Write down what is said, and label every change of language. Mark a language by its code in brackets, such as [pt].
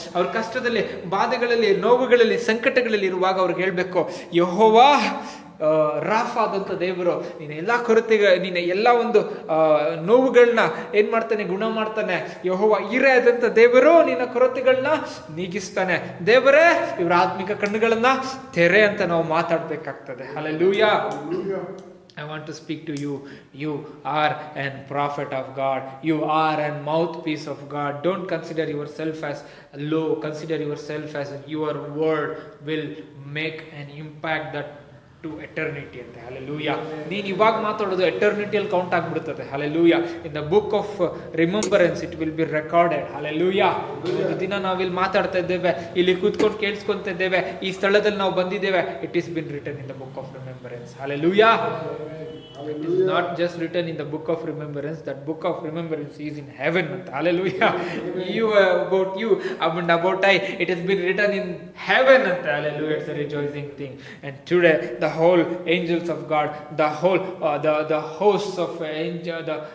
[kn] ಅವ್ರ ಕಷ್ಟದಲ್ಲಿ, ಬಾಧೆಗಳಲ್ಲಿ, ನೋವುಗಳಲ್ಲಿ, ಸಂಕಟಗಳಲ್ಲಿ ಇರುವಾಗ ಅವ್ರಿಗೆ ಹೇಳ್ಬೇಕು, ಯೆಹೋವಾ ರಾಫ ಆದಂತ ದೇವರು ನಿನ್ನ ಎಲ್ಲಾ ನಿನ್ನ ಎಲ್ಲಾ ಒಂದು ನೋವುಗಳನ್ನ ಏನ್ ಮಾಡ್ತಾನೆ? ಗುಣ ಮಾಡ್ತಾನೆ. ಯೆಹೋವಾ ಈರೆ ಆದಂತ ದೇವರು ನಿನ್ನ ಕೊರತೆಗಳನ್ನ ನೀಗಿಸ್ತಾನೆ. ದೇವರೇ ಇವ್ರ ಆತ್ಮಿಕ ಕಣ್ಣುಗಳನ್ನ ತೆರೆ ಅಂತ ನಾವು ಮಾತಾಡ್ಬೇಕಾಗ್ತದೆ. [en] Hallelujah. I want to speak to you. You are an prophet of God. You are a mouthpiece of God. Don't consider yourself as low. Consider yourself as your word will make an impact that to eternity ಅಂತ. Hallelujah. [kn] ನೀನು ಇವಾಗ ಮಾತಾಡೋದು ಎಟರ್ನಿಟಿಯಲ್ಲಿ count ಆಗ್ಬಿಡ್ತದೆ. [en] Hallelujah. In the book of remembrance it will be recorded. Hallelujah. [kn] ಒಂದು ದಿನ ನಾವಿಲ್ಲಿ ಮಾತಾಡ್ತಾ ಇದ್ದೇವೆ, ಇಲ್ಲಿ ಕೂತ್ಕೊಂಡು ಕೇಳಿಸ್ಕೊಂತ ಇದ್ದೇವೆ, ಈ ಸ್ಥಳದಲ್ಲಿ ನಾವು ಬಂದಿದ್ದೇವೆ. [en] It is been written in the book of remembrance. Hallelujah. It is not just written in the book of remembrance. That book of remembrance is in heaven. Hallelujah. About you and about I, it has been written in heaven. Hallelujah. It's a rejoicing thing. And today the whole angels of God, the whole the hosts of angels, the